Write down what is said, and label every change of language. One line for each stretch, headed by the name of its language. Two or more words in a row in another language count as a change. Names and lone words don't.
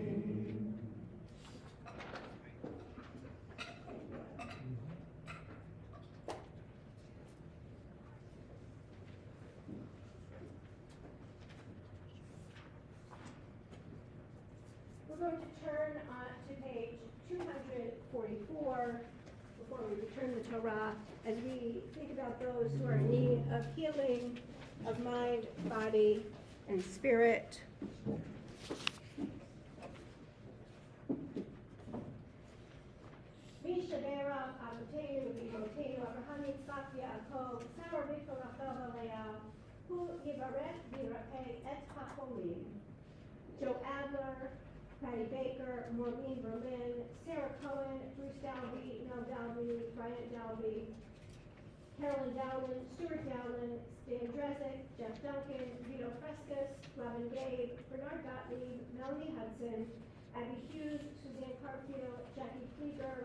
English: We're going to turn to page 244 before we return the Torah, as we think about those who are in need of healing of mind, body, and spirit.
Hebrew: מי שברך אבותינו ואמותינו אברהם יצחק יעקב שרה רבקה רחל לאה הוא יברך וירפא את החולים.
English: Joe Adler, Patty Baker, Maureen Berlin, Sarah Cohen, Bruce Dalby, Mel Dalby, Bryant Dalby, Carolyn Dowland, Stuart Dowland, Stan Dresek, Jeff Duncan, Vito Frescus, Robin Gabe, Bernard Gottlieb, Melanie Hudson, Abby Hughes, Suzanne Carfield, Jackie Flieger,